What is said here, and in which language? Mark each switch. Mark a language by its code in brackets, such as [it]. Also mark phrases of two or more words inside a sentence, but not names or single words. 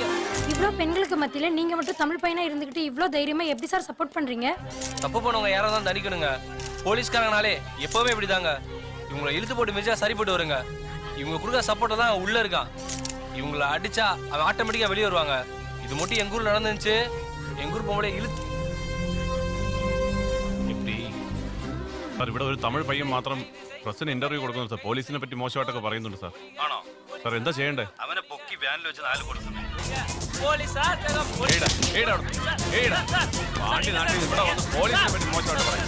[ta] இவ்ளோ பெண்களுக்கு மத்தியில நீங்க மட்டும் தமிழ் பையனா இருந்துகிட்டு இவ்ளோ தைரியமா எப்படி சார் சப்போர்ட் பண்றீங்க? தப்பு பண்ணவங்க யாரோ தான் தண்டிக்கணுங்க. போலீஸ்காரங்கனாலே எப்பவுமே இப்படிதாங்க. இவங்களை இழுத்து போட்டு மிதிச்சா சரிப்பட்டு வருங்க. இவங்க கொடுக்குற சப்போர்ட் தான் உள்ள இருக்கான். இவங்களை அடிச்சா அவன் ஆட்டோமேட்டிக்கா வெளியே வருவாங்க. இது மட்டும் எங்க ஊர்ல நடந்துச்சு. எங்க ஊர் பொம்பளை ഇழுത്ത് [ml] സാർ ഇവിടെ ഒരു തമിഴ് പയ്യൻ മാത്രം പ്രസിന് ഇന്റർവ്യൂ കൊടുക്കുന്നു സാർ. പോലീസിനെ പറ്റി മോശമായിട്ടൊക്കെ പറയുന്നുണ്ട് സാർ. ആണോ സാർ എന്താ ചെയ്യണ്ടേ? അവനെ പൊക്കി വാനിൽ വെച്ച് 4 കൊടുക്കുന്നു. പാണ്ടി നാട്ടിൽ ഇവിടെ വന്ന് പോലീസിനെ പറ്റി മോശമായിട്ട് പറയും.